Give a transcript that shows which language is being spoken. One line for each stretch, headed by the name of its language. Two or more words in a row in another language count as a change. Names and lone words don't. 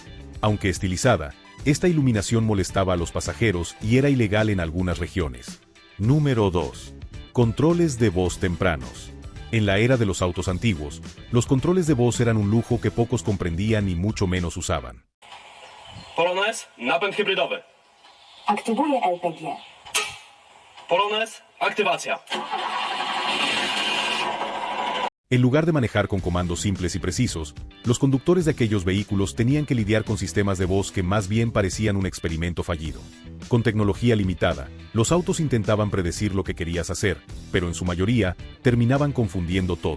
Spanish: Aunque estilizada, esta iluminación molestaba a los pasajeros y era ilegal en algunas regiones. Número 2. Controles de voz tempranos. En la era de los autos antiguos, los controles de voz eran un lujo que pocos comprendían y mucho menos usaban.
Polish: Polonez, napęd hybrydowy. Aktywuję LPG. Polonez, aktywacja.
Spanish: En lugar de manejar con comandos simples y precisos, los conductores de aquellos vehículos tenían que lidiar con sistemas de voz que más bien parecían un experimento fallido. Con tecnología limitada, los autos intentaban predecir lo que querías hacer, pero en su mayoría, terminaban confundiendo todo.